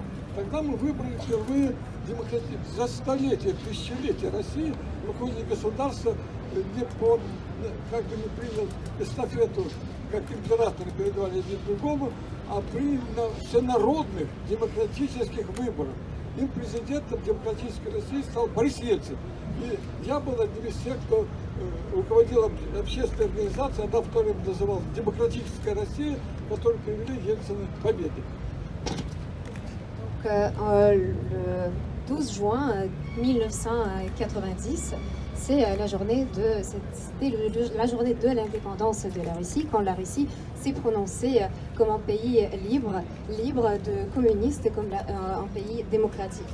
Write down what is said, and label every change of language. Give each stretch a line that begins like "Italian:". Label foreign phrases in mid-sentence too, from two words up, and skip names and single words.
Russian: Тогда мы выбрали впервые за столетие, тысячелетие России руководитель государства как бы не принял эстафету, как императоры передавали один другому, а принял всенародных демократических выборов. Им президентом демократической России стал Борис Ельцин. И я был одним из тех, кто руководил общественной организацией, она вторым называлась «Демократическая Россия», которую привели Ельцина к победе.
French: Le 12 juin 1990, c'est la journée la journée de l'indépendance de la Russie, quand la Russie s'est prononcée comme un pays libre de communistes, comme un pays démocratique.